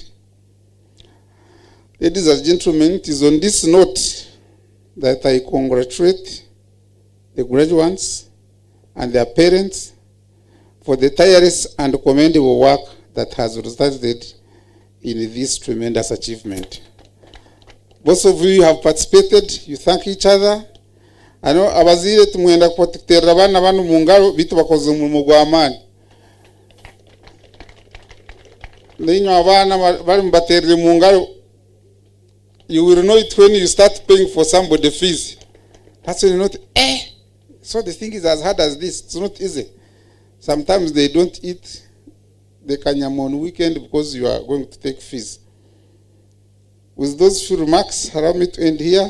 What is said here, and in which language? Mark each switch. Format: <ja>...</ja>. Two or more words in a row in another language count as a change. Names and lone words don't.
<en>Ladies and gentlemen, it is on this note that I congratulate the graduates and their parents for the tireless and commendable work that has resulted in this tremendous achievement. Most of you have participated, you thank each other. I know</en> <nyo>abazire tumwenda kuterera bana banu mungaro bitu bakoze mu gwamani. Ninyo abana bari mbaterere mungaro.</nyo> <en>You will know it when you start paying for somebody fees. That's when you know, so the thing is as hard as this. It's not easy. Sometimes they don't eat the kanyama on weekend because you are going to take fees. With those few remarks, allow me to end here.</en>